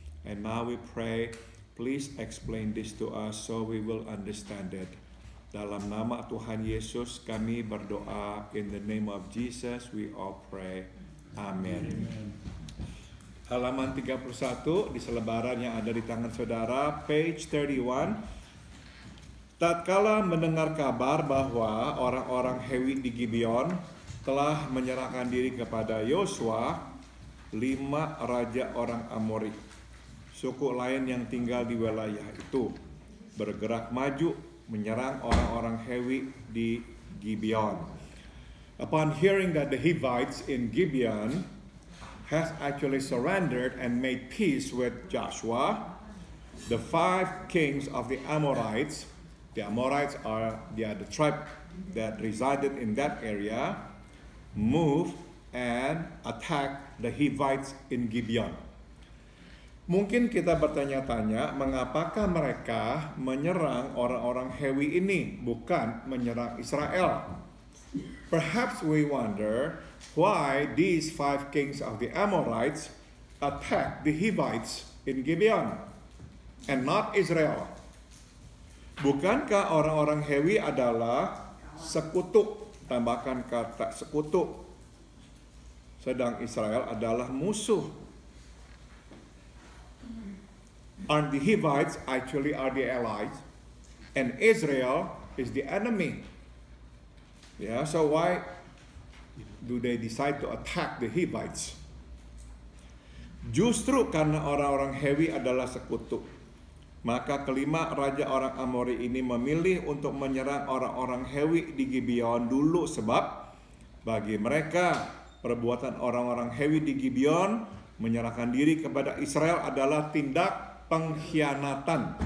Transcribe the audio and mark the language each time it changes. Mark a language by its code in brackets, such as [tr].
[en] And now we pray, please explain this to us so we will understand it. [id] Dalam nama Tuhan Yesus kami berdoa. [en] In the name of Jesus we all pray. [id] Amin. Halaman 31 di selebaran yang ada di tangan saudara, [en] page 31. [id] Tatkala mendengar kabar bahwa orang-orang Hewi di Gibeon telah menyerahkan diri kepada Yosua, 5 raja orang Amori, suku lain yang tinggal di wilayah itu, bergerak maju menyerang orang-orang Hewi di Gibeon. [en] Upon hearing that the Hivites in Gibeon has actually surrendered and made peace with Joshua, the 5 kings of the Amorites are the tribe that resided in that area, moved and attacked the Hivites in Gibeon. [id] Mungkin kita bertanya-tanya, mengapakah mereka menyerang orang-orang Hewi ini, bukan menyerang Israel? [en] Perhaps we wonder why these 5 kings of the Amorites attacked the Hivites in Gibeon and not Israel. [id] Bukankah orang-orang Hewi adalah sekutu, tambahkan kata sekutu, sedang Israel adalah musuh? [en] Aren't the Hivites actually are the allies, and Israel is the enemy? Yeah, so why do they decide to attack the Hivites? [id] Justru karena orang-orang Hewi adalah sekutu, maka kelima raja orang Amori ini memilih untuk menyerang orang-orang Hewi di Gibeon dulu, sebab bagi mereka perbuatan orang-orang Hewi di Gibeon menyerahkan diri kepada Israel adalah tindak pengkhianatan.